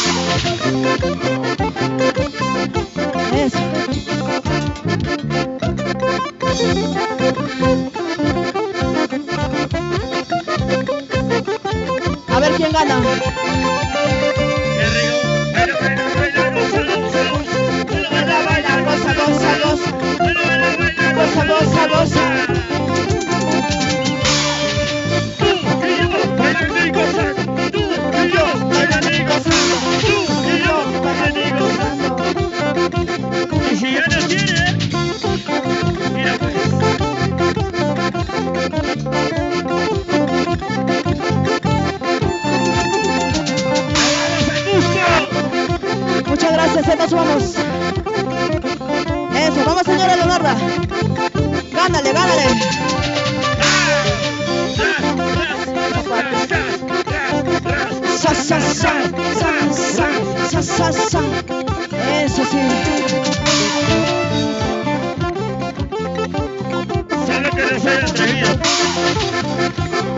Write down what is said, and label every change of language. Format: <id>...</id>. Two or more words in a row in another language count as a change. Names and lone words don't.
<es>Eso. A ver quién gana. Goza, goza, goza. Goza, goza, goza. Y si ya no tiene, mira pues. Muchas gracias, nos vamos. Eso, vamos señora Leonarda. Gánale, gánale. Sa, sa, sa, sa, sa, sa, sa, sa. Eso sí. ¿Sabe que no soy atrevido?</es>